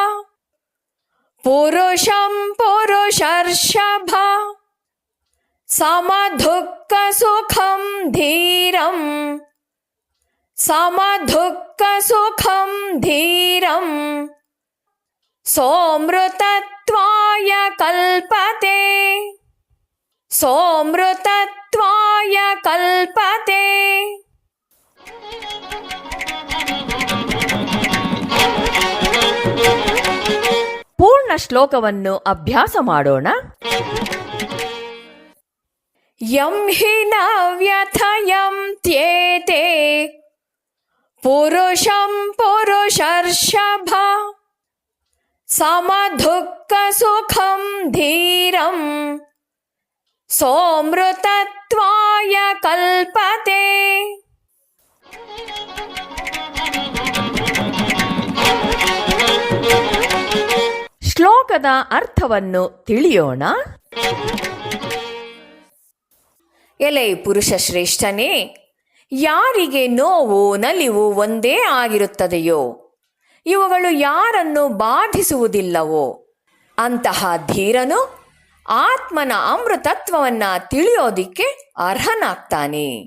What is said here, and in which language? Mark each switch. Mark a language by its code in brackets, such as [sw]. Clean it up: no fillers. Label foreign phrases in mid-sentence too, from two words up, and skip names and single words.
[sa] ಪುರುಷಂ ಪುರುಷರ್ಷಭ ಸಮದುಃಖ ಸುಖಂ ಧೀರಂ ಸಮದುಃಖ ಸುಖಂ ಧೀರಂ ಸೋಮೃತತ್ವಾಯ ಕಲ್ಪತೆ ಸೋಮೃತತ್ವಾಯ ಕಲ್ಪತೆ. [kn] ಪೂರ್ಣ ಶ್ಲೋಕವನ್ನು ಅಭ್ಯಾಸ ಮಾಡೋಣ. [sa] ಯಂ ಹಿ ನ ವ್ಯಥಯಂ ತ್ಯೇತೆ ಪುರುಷಂ ಪುರುಷರ್ಷಭ ಸಮದುಃಖ ಸುಖಂ ಧೀರಂ ಸೋಮೃತತ್ವಾಯ ಕಲ್ಪತೆ. [kn] ಶ್ಲೋಕದ ಅರ್ಥವನ್ನು ತಿಳಿಯೋಣ. ಎಲೆ ಪುರುಷ ಶ್ರೇಷ್ಠನೇ, ಯಾರಿಗೆ ನೋವು ನಲಿವು ಒಂದೇ ಆಗಿರುತ್ತದೆಯೋ, ಇವುಗಳು ಯಾರನ್ನು ಬಾಧಿಸುವುದಿಲ್ಲವೋ ಅಂತಹ ಧೀರನು ಆತ್ಮನ ಅಮೃತತ್ವವನ್ನು ತಿಳಿಯೋದಿಕ್ಕೆ ಅರ್ಹನಾಗ್ತಾನೆ.